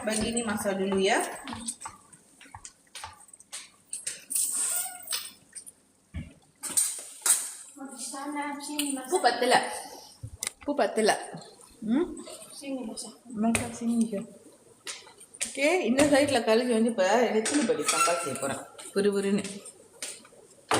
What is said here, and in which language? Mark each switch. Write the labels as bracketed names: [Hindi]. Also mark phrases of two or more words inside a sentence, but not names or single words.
[Malay] Begini masak dulu ya. Sana sini masak. Upu patela. Sini masak. Masak sini je. Oke, [Tamil] இந்த சைடில் கழுவி வந்து இப்போ நெத்திலி படி சம்பால் செய்ய போகிறேன். புருன்னு